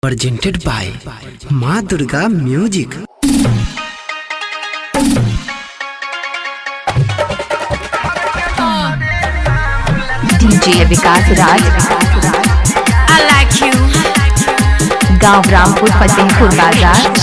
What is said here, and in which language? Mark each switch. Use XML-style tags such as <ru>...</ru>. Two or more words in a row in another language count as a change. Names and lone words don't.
<en>presented by माँ दुर्गा म्यूजिक। डीजे विकास राज I like you। गाँव रामपुर फतेहपुर बाजार।</en>